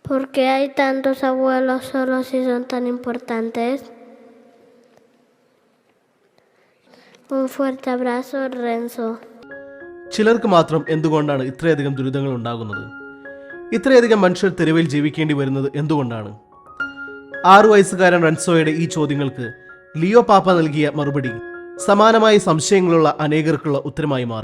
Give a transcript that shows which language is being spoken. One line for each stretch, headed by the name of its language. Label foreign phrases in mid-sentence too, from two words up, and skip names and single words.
Spanish: ¿Por qué hay tantos abuelos solo si son tan importantes? Un fuerte abrazo, Renzo.
Malayalam: ചിലർക്ക് മാത്രം എന്തുകൊണ്ടാണ് ഇത്രയധികം ദുരിതങ്ങൾ ഉണ്ടാകുന്നത്? ഇത്രയധികം മനുഷ്യർ തെരുവിൽ ജീവിക്കേണ്ടി വരുന്നത് എന്തുകൊണ്ടാണ്? 6 വയസ്സുകാരൻ റെൻസോയുടെ ഈ ചോദ്യങ്ങൾക്ക് ലിയോ പാപ്പ നൽകിയ മറുപടി സമാനമായ സംശയങ്ങളുള്ള അനേകർക്കുള്ള ഉത്തരമായി മാറി.